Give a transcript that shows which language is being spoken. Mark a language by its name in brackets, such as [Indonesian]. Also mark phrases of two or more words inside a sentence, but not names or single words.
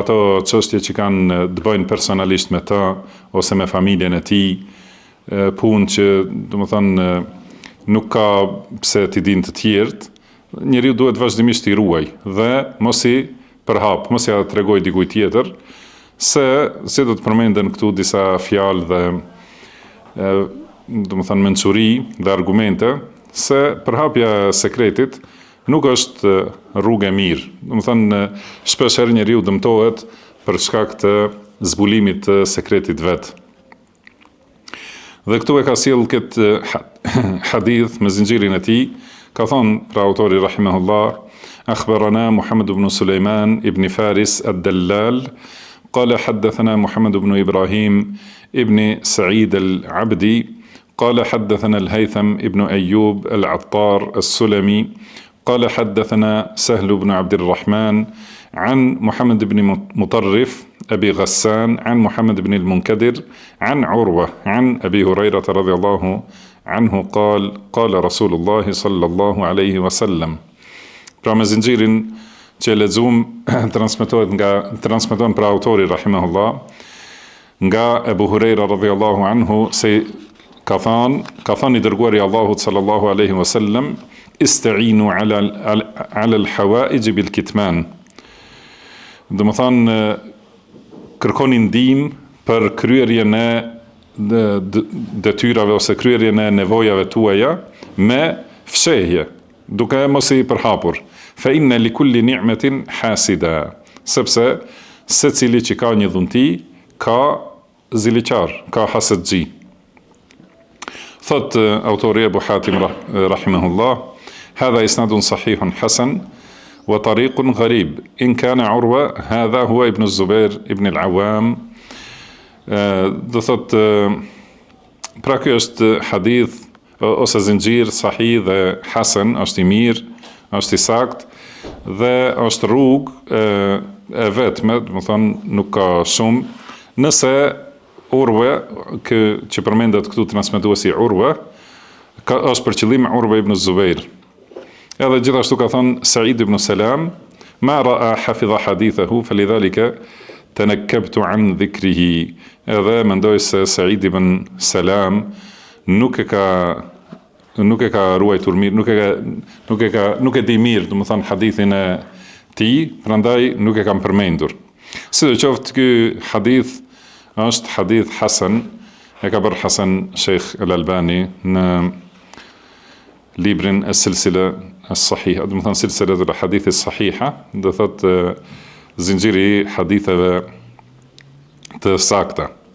[Albanian] ato çështje që kanë të bëjnë personalisht me të ose me familjen e tij, punë që nuk ka pse t'i din të tjerët, njeriu duhet vazhdimisht t'i ruaj dhe mos i përhap, mos ja tregoj dikujt tjetër, se si do të përmenden këtu disa fjalë dhe mençuri dhe argumente, se përhapja e sekretit nuk është rrugë e mirë. Shpesh herë njeriu dëmtohet për shkak të zbulimit të sekretit vet. Dhe këtu e ka sjell këtë hadith me zinxhirin e tij, ka thonë pra autori rahimahullah, [Arabic] akhbarana محمد بن سليمان بن فارس الدلال قال حدثنا محمد بن إبراهيم بن سعيد العبدي قال حدثنا الهيثم بن أيوب العطار السلمي قال حدثنا سهل بن عبد الرحمن عن محمد بن مطرف أبي غسان عن محمد بن المنكدر عن عروة عن أبي هريرة رضي الله عنه قال قال رسول الله صلى الله عليه وسلم. [Albanian] Pra me zinxhirin që lexuam transmeton pra autori rahimahullah nga Ebu Hurajra [Arabic] رضي الله عنه [Albanian] se ka thënë i dërguari Allahut [Arabic] صلى الله عليه وسلم, استعينوا على الحوائج بالكتمان. [Albanian] Do të thonë kërkoni ndihmë për kryerjen e detyrave ose kryerjen e nevojave tuaja me fshehje, duke mos i përhapur. [Arabic] فإن لكل نعمة حاسدا, [Albanian] sepse secili që ka një dhunti ka ziliqar, ka hasedxhi. Thot autori Ebu Hatim rahimahullah, [Arabic] هذا إسناد صحيح حسن وطريق غريب إن كان عروة هذا هو ابن الزبير ابن العوام. [Albanian] Do thot pra ky është hadith ose zinxhir sahih dhe hasan, është i mirë, është i saktë dhe është rrugë e vetme, do të thonë nuk ka shumë. Nëse Urwa, që përmendet këtu transmetuesi Urwa, është për qëllim Urwa ibn Zubair. Edhe gjithashtu ka thënë Sa'id ibn Salam, [Arabic] ما رأى حافظا حديثه فلذلك تنكبت عن ذكره. [Albanian] Edhe mendoj se Sa'id ibn Salam nuk e ka nuk e ka ruajtur mirë, nuk e di mirë, domethënë hadithin e tij, prandaj nuk e kam përmendur. Sidoqoftë ky hadith është hadith hasan, e ka bërë Hasan Sheikh Al-Albani në librin Es-Silsila As-Sahiha, domethënë [Arabic] سلسلة الحديث الصحيحة, [Albanian] do thotë zinxhiri i haditheve të sakta.